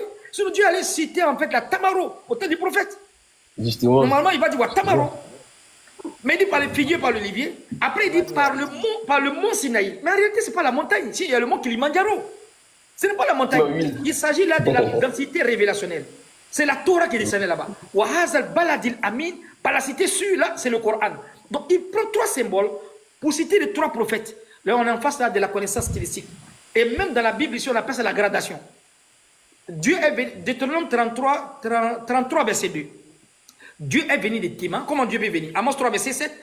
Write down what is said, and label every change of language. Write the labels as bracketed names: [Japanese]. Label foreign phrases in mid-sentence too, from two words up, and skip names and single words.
[French] Sinon, Dieu allait citer en fait la tamaro au temps du prophète. Justement. Normalement, il va dire tamaro. Mais il dit par le figuier, par l'olivier. Après, il dit par le mont Sinaï. Mais en réalité, ce n'est pas la montagne. Ici, il y a le mont Kilimandjaro. Ce n'est pas la montagne. Oui. Il s'agit là de la densité révélationnelle. C'est la Torah qui est descendue là-bas. [Arabic] وهذا البلد الأمين. [French] Par la cité sur là, c'est le Coran. Donc, il prend trois symboles pour citer les trois prophètes. Là, on est en face là, de la connaissance stylistique. Et même dans la Bible, ici, on appelle ça la gradation. Dieu est venu, Deutéronome 33, verset 2. Dieu est venu de Téman. Comment Dieu est venu? Amos 3, verset 7.